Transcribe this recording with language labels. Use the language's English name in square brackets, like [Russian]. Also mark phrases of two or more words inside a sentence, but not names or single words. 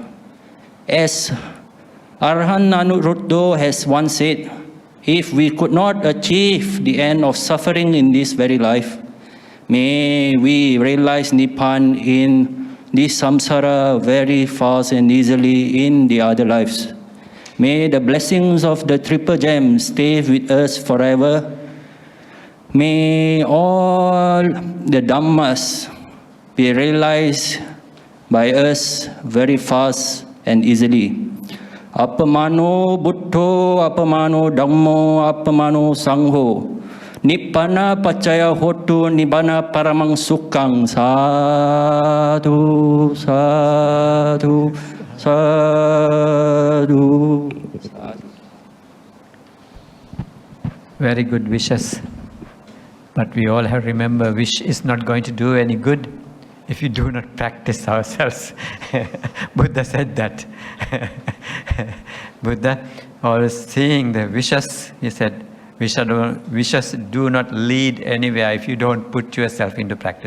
[English] As Arhan Anuruddha has once said, if we could not achieve the end of suffering in this very life, may we realize Nibbana in this samsara very fast and easily in the other lives. May the blessings of the Triple Gem stay with us forever. May all the Dhammas be realized by us very fast and easily. [Pali] Apamano Buddho, Apamano Dhammo, Apamano Sangho. Nibbana Pacaya Hotu, Nibbana Paramang Sukhang. Sadhu, sadhu. Sadhu. [English] Very good wishes. But we all have to remember, wish is not going to do any good if you do not practice ourselves. Buddha said that. Buddha always seeing the wishes, he said, wishes do not lead anywhere if you don't put yourself into practice.